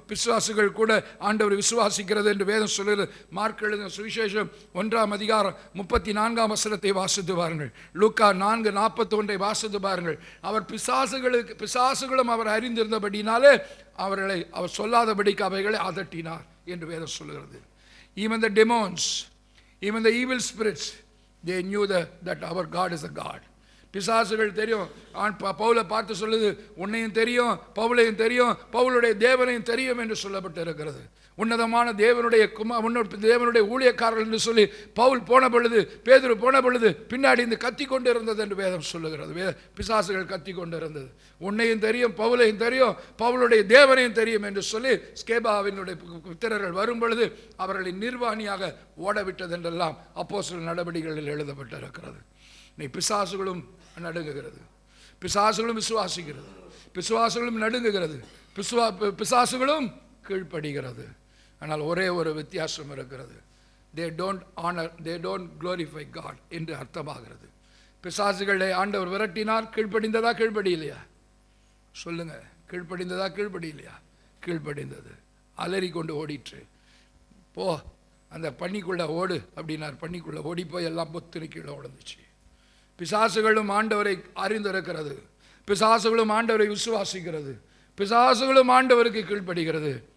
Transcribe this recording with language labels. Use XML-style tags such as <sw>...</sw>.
<ta>விசுவாசிகள் கூட ஆண்டவரை விசுவாசிக்கிறது என்று வேதம் சொல்லுகிறது. மார்க் எழுதின சுவிசேஷம் 1:34 வாசித்து பாருங்கள். லூக்கா 4:41 வாசித்து பாருங்கள். அவர் பிசாசுகளும் அவர் அறிந்திருந்தபடினாலே அவர்களை அவர் சொல்லாதபடிக்கு அவைகளை அதட்டினார் என்று வேதம் சொல்லுகிறது.</ta> <en>Even the demons, even the evil spirits, they knew that our God is a God.</en> <ta>பிசாசுகள் தெரியும். பவுலை பார்த்து சொல்லுது, உன்னையும் தெரியும், பவுலையும் தெரியும், பவுலுடைய தேவனையும் தெரியும் என்று சொல்லப்பட்டு இருக்கிறது. உன்னதமான தேவனுடைய ஊழியக்காரர்கள் என்று சொல்லி பவுல் போன பொழுது, பேதுரு போன பொழுது பின்னாடி இந்த கத்தி கொண்டு இருந்தது என்று வேதம் சொல்லுகிறது. பிசாசுகள் கத்தி கொண்டு இருந்தது. உன்னையும் தெரியும், பவுலையும் தெரியும், பவுலுடைய தேவனையும் தெரியும் என்று சொல்லி ஸ்கேபாவினுடைய புத்திரர்கள் வரும் பொழுது அவர்களை நிர்வாணியாக ஓடவிட்டது என்றெல்லாம் அப்போஸ்தலர் நடவடிக்கைகளில் எழுதப்பட்டிருக்கிறது. நீ பிசாசுகளும் நடுங்குகிறது, பிசாசுகளும் விசுவாசிக்கிறது, பிசுவாசுகளும் நடுங்குகிறது, பிசாசுகளும் கீழ்ப்படுகிறது. ஆனால் ஒரே ஒரு வித்தியாசம் இருக்கிறது.</ta> <en>they don't honor, they don't glorify God</en> <ta>என்று அர்த்தமாகிறது. பிசாசுகளை ஆண்டவர் விரட்டினார், கீழ்ப்படிந்ததா கீழ்ப்படியில்லையா? சொல்லுங்க, கீழ்ப்படிந்ததா கீழ்ப்படியில்லையா? கீழ்ப்படிந்தது. அலறி கொண்டு ஓடிற்று. போ அந்த பன்னிக்குள்ள ஓடு அப்படின்னார். பன்னிக்குள்ள ஓடி போய் எல்லாம் பொத்துனு கீழே உடந்துச்சு. பிசாசுகளும் ஆண்டவரை அறிந்திருக்கிறது, பிசாசுகளும் ஆண்டவரை விசுவாசிக்கிறது, பிசாசுகளும் ஆண்டவருக்கு கீழ்ப்படுகிறது.</ta>